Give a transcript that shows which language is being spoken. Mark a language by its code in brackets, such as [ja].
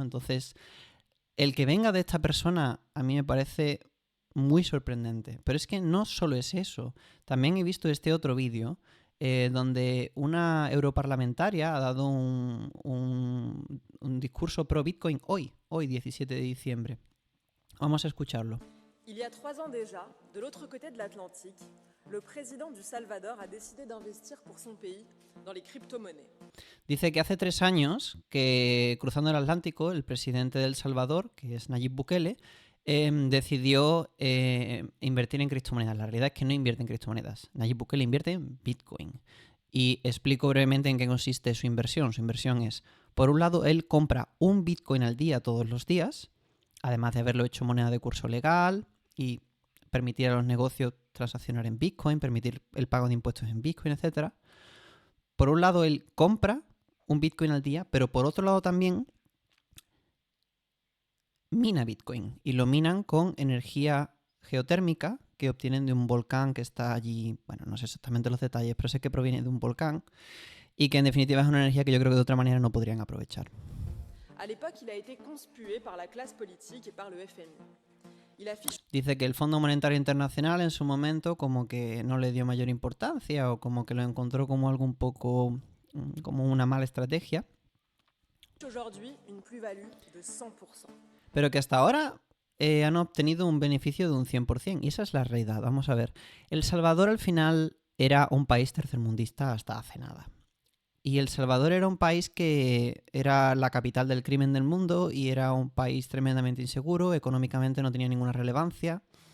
[es] Entonces, el que venga de esta persona a mí me parece muy sorprendente. Pero es que no solo es eso. También he visto este otro vídeo donde una europarlamentaria ha dado un discurso pro Bitcoin hoy 17 de diciembre. Vamos a escucharlo. [fr] Il y a 3 ans déjà, de l'autre côté de l'Atlantique, le président du Salvador a décidé d'investir pour son pays dans les crypto-monnaies. [es] Dice que hace 3 años que, cruzando el Atlántico, el presidente de El Salvador, que es Nayib Bukele, decidió invertir en criptomonedas. La realidad es que no invierte en criptomonedas. Nayib Bukele invierte en Bitcoin. Y explico brevemente en qué consiste su inversión. Su inversión es, por un lado, él compra un Bitcoin al día todos los días, además de haberlo hecho moneda de curso legal y permitir a los negocios transaccionar en Bitcoin, permitir el pago de impuestos en Bitcoin, etc. Por un lado, él compra un Bitcoin al día, pero por otro lado también mina Bitcoin. Y lo minan con energía geotérmica que obtienen de un volcán que está allí. Bueno, no sé exactamente los detalles, pero sé que proviene de un volcán y que en definitiva es una energía que yo creo que de otra manera no podrían aprovechar. [fr] À l'époque, il a été conspué par la classe politique et par le FMI. [es] Dice que el Fondo Monetario Internacional en su momento como que no le dio mayor importancia o como que lo encontró como algo un poco como una mala estrategia. [fr] Aujourd'hui, une plus-value de 100%. [es] Pero que hasta ahora han obtenido un beneficio de un 100%. Y esa es la realidad. Vamos a ver. El Salvador al final era un país tercermundista hasta hace nada. Y El Salvador era un país que era la capital del crimen del mundo y era un país tremendamente inseguro, económicamente no tenía ninguna relevancia.